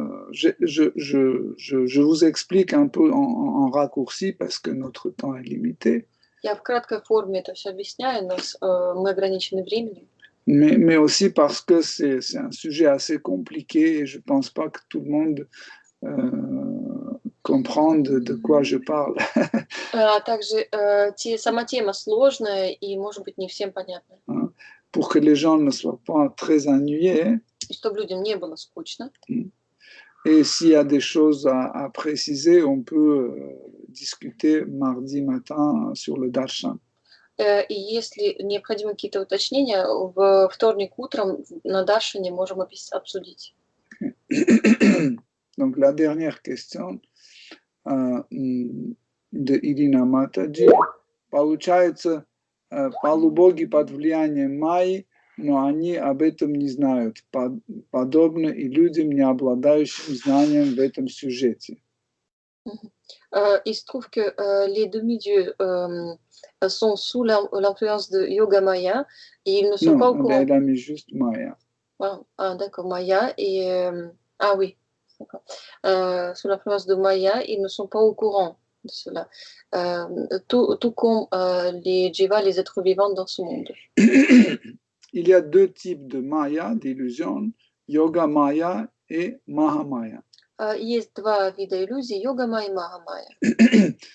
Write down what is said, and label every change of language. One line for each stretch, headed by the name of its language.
French: Je vous explique un peu en raccourci parce que notre temps est limité.
Russian: Я в краткой форме это все объясняю, но мы ограничены временем.
French: Mais aussi parce que c'est un sujet assez compliqué et je ne pense pas que tout le monde comprendre de quoi je parle.
Russian: А также сама тема сложная и, может быть, не всем понятна.
French: pour que les gens ne soient pas très ennuyés.
Russian: И чтобы людям не было скучно.
French: Et s'il y a des choses à préciser, on peut discuter mardi matin sur le darshan.
Russian: И если необходимы какие-то уточнения, в вторник утром на Даршине можем обсудить.
French: Donc la dernière question de Ирина Матаджи.
Russian: Получается, полубоги под влиянием Майи, но они об этом не знают, подобно и людям, не обладающим знанием в этом сюжете.
French: Il se trouve que les demi-dieux sont sous l'influence de Yoga Maya et ils ne sont pas au courant. Elle a mis juste Maya. Ah, d'accord, Maya et... ah oui, d'accord. Sous l'influence de Maya, ils ne sont pas au courant de cela. Tout comme les Jiva, les êtres vivants dans ce monde. Il y a deux types de Maya, d'illusions, Yoga Maya et Mahamaya.
Russian: Есть два вида иллюзий, Йога-майя и Маха-майя.